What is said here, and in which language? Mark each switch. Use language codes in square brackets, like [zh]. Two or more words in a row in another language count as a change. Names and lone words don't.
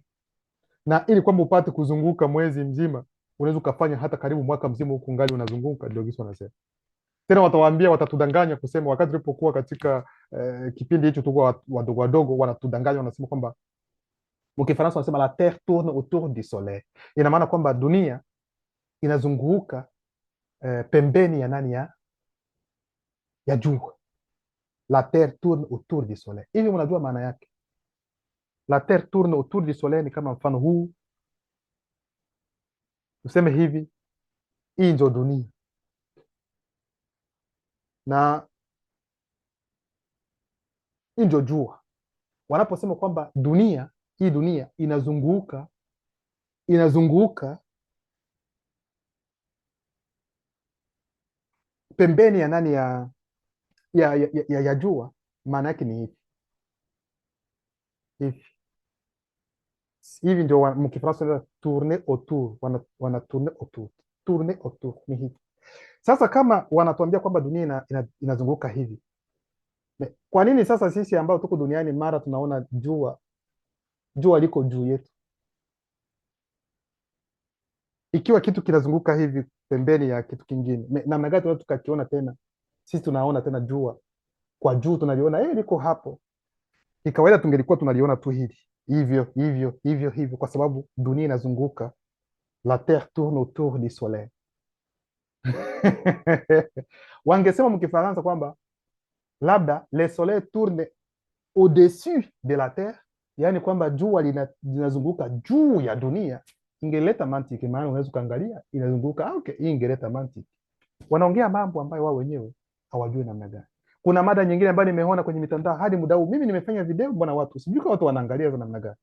[sw] Na ili kwamba upate kuzunguka mwezi mzima, unaweza ukafanya hata karibu mwaka mzima huku ngali unazunguka. Ndio gisi wanasema. Tena watawaambia, watatudanganya kusema, wakati tulipokuwa katika kipindi hicho tulikuwa wadogo wadogo, wanatudanganya wanasema kwamba mkifaransa wanasema [fr] la terre tourne autour du soleil. [sw] Ina maana kwamba dunia inazunguka pembeni ya nani? Ya jua. [fr] La terre tourne autour du soleil. [sw] Hivi mnajua maana yake? [fr] La terre tourne autour du soleil [sw] ni kama mfano huu, tuseme hivi, hii ndio dunia na hii ndio jua. Wanaposema kwamba dunia, hii dunia inazunguka pembeni ya nani? Ya jua, maana yake ni hivi ndio mkifaransa [fr] tourner autour, [sw] wana [fr] tourner autour, tourner autour [sw] ni hivi. Sasa kama wanatuambia kwamba dunia inazunguka hivi, kwa nini sasa sisi ambao tuko duniani mara tunaona jua liko juu yetu? Ikiwa kitu kinazunguka hivi pembeni ya kitu kingine, namna gani tunaweza tukakiona tena? Sisi tunaona tena jua kwa juu, tunaliona liko hapo. Ikawaida tungelikuwa tunaliona tu hili hivyo hivyo hivyo hivyo, kwa sababu dunia inazunguka, [fr] la terre tourne autour du soleil. [sw] Wangesema mkifaransa kwamba labda [fr] le soleil tourne au-dessus de la terre, [sw] yani kwamba jua linazunguka juu ya dunia, ingeleta mantiki. Maana unaweza kuangalia inazunguka, okay, hii ingeleta mantiki. Wanaongea mambo ambayo wao wenyewe hawajui namna gani. Kuna mada nyingine ambayo nimeona kwenye mitandao hadi muda huu mimi nimefanya video, bwana, watu sijui kama watu wanaangalia hizo namna gani.